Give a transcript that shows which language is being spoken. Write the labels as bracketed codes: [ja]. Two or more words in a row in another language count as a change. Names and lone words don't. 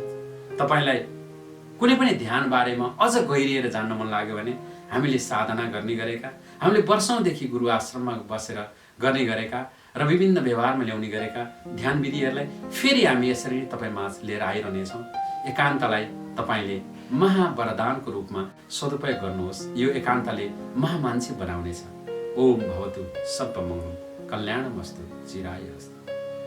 [ne] तपाईलाई कुनै पनि ध्यान बारेमा अझ गहिरिएर जान्न मन लाग्यो भने हामीले साधना गर्ने गरेका, हामीले वर्षौंदेखि गुरु आश्रममा बसेर गर्ने गरेका र विभिन्न व्यवहारमा ल्याउने गरेका ध्यान विधिहरूलाई फेरि हामी यसरी तपाईमाझ लिएर आइरहनेछौँ। एकान्तलाई तपाईले महावरदानको रूपमा सदुपयोग गर्नुहोस्। यो एकान्तले महामान्छे बनाउनेछ। [sa] ओम भवतु सर्वमङ्गलम् कल्याणमस्तु चिराय अस्तु।